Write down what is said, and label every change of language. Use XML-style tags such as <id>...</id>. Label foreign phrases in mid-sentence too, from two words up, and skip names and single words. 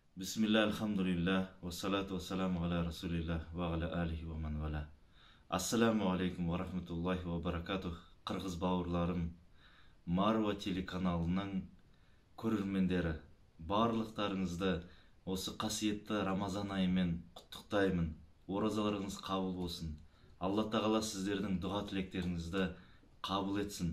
<ar>بسم الله، الحمد لله، والصلاة والسلام على رسول الله وعلى آله ومن والاه. السلام عليكم ورحمة الله وبركاته.</ar> <kk>Qirg'iz bауырларым, Marwa телеканалының көрермендері, барлықтарыңызды осы қасиетті Рамазан айымен құттықтаймын. Оразаларыңыз қабыл болсын. Алла тағала сіздердің дұға тілектеріңізді қабыл етсін.</kk>